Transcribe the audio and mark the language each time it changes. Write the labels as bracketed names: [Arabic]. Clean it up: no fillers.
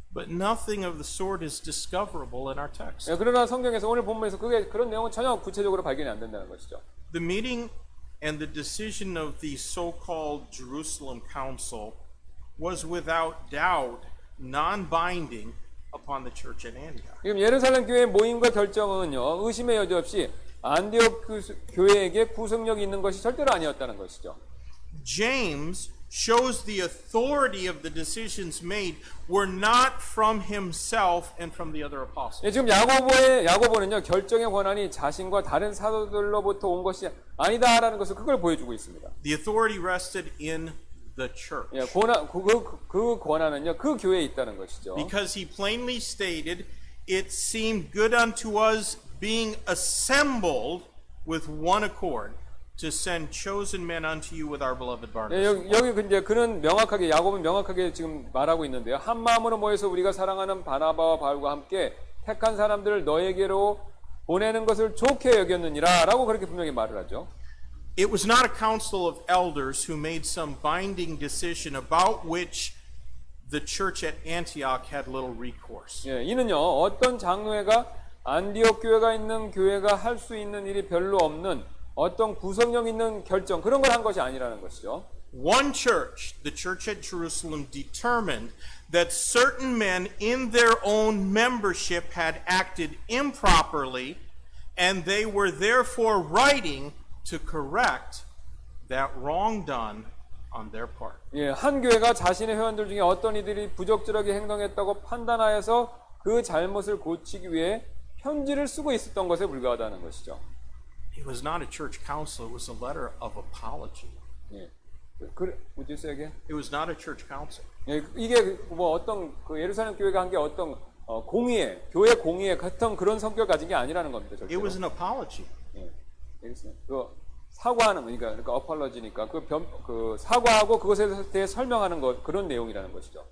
[English] But nothing of the sort is discoverable in our text. [Korean] 예, 그러나 성경에서 오늘 본문에서 그런 내용은 전혀 구체적으로 발견이 안 된다는 것이죠. [English] The meeting and the decision of the so-called Jerusalem Council was without doubt non-binding upon the church at Antioch. [Korean] 지금 예루살렘 교회 모임과 결정은요, 의심의 여지 없이 안디옥 교회에게 구속력이 있는 것이 절대로 아니었다는 것이죠. [English] James shows the authority of the decisions made were not from himself and from the other apostles. [Korean] 예, 지금 야고보는요, 결정의 권한이 자신과 다른 사도들로부터 온 것이 아니다라는 것을 그걸 보여주고 있습니다. [English] The authority rested in the church. [Korean] 예, 그 권한은요, 그 교회에 있다는 것이죠. [English] Because he plainly stated, it seemed good unto us being assembled with one accord to send chosen men unto you with our beloved Barnabas. [Korean] 예, 여기 이제 그는 야고보는 명확하게 지금 말하고 있는데요. 한 마음으로 모여서 우리가 사랑하는 바나바와 바울과 함께 택한 사람들을 너에게로 보내는 것을 좋게 여겼느니라라고 그렇게 분명히 말을 하죠. [English] It was not a council of elders who made some binding decision about which the church at Antioch had little recourse. [Korean] 예, 이는요 어떤 장로회가 안디옥 교회가 있는 교회가 할 수 있는 일이 별로 없는 어떤 구성력 있는 결정 그런 걸 한 것이 아니라는 것이죠. [English] One church, the church at Jerusalem, determined that certain men in their own membership had acted improperly, and they were therefore writing to correct that wrong done on their part. [Korean] 예, 한 교회가 자신의 회원들 중에 어떤 이들이 부적절하게 행동했다고 판단하여서 그 잘못을 고치기 위해 편지를 쓰고 있었던 것에 불과하다는 것이죠. [English] It was not a church council, it was a letter of apology. 예, would you say again? It was not a church council. [Korean] 예, 이게 뭐 어떤 그 예루살렘 교회가 한 게 어떤 공의회, 교회 공의회 같은 그런 성격을 가진 게 아니라는 겁니다. [English] It [Korean] 절대로. [English] was an apology. [Korean] 예, 그 사과하는 거니까 그러니까 apology니까 그 사과하고 그것에 대해 설명하는 것 그런 내용이라는 것이죠.